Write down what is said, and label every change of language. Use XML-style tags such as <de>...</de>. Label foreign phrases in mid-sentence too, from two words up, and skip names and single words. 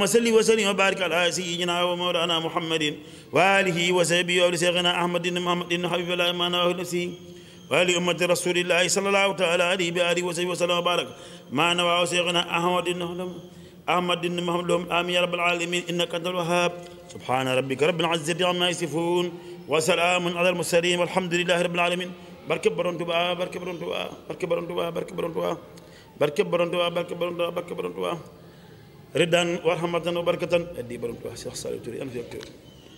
<ar>صل وسلم وبارك على سيدنا ومولانا محمد وآله وصحبه ولشيخنا أحمد بن محمد بن حبيب الله ما نواه نفسه ولأمة رسول الله صلى الله تعالى عليه بآله وصحبه وسلم وبارك ما نواه شيخنا أحمد بن محمد آمين يا رب العالمين إنك أنت الوهاب سبحان ربك رب العزة عما يصفون وسلام على المرسلين والحمد لله رب العالمين</ar> <wo>barke borom Tuubaa barke borom Tuubaa barke borom Tuubaa barke borom Tuubaa barke borom Tuubaa barke borom Tuubaa barke borom Tuubaa</wo> <ar>رضا ورحمة وبركة</ar> <wo>addi borom Tuubaa Cheikh Saliou Touré</wo>